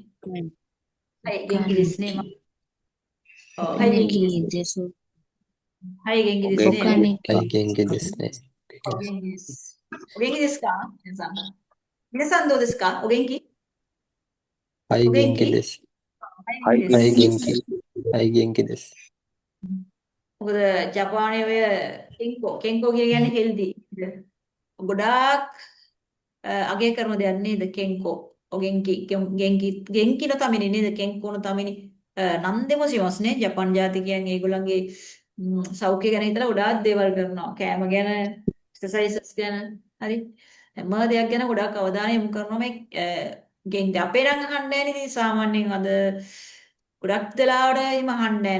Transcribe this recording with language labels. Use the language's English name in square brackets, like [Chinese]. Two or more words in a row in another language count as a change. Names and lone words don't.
[Japanese] はい、元気ですね。はい、元気です。はい、元気ですね。はい、元気ですね。お元気です。お元気ですか皆さん。皆さんどうですかお元気はい、お元気元気です。はい、元気はい、です。元気。はい、元気です。 [Sinhala] මොකද ජපානයේ ඔය කෙන්කෝ කියන්නේ හෙල්දි. ගොඩාක් අගය කරන දෙයක් නේද කෙන්කෝ. [Japanese] 元気のために නේද 健康のために何でもしますね. [Sinhala] ජපාන් ජාතිකයන් ඒගොල්ලන්ගේ සෞඛ්‍ය ගැන හිතලා ගොඩාක් දේවල් කරනවා. කෑම ගැන, එක්සර්සයිසස් ගැන, හරි. හැම දෙයක් ගැන ගොඩාක් අවධානය යොමු කරනවා මේ ගෙන්කි. අපේ නම් අහන්නේ නැහැ නේද සාමාන්‍යයෙන් අද ගොඩක් දලාවට එහෙම අහන්නේ නැහැ.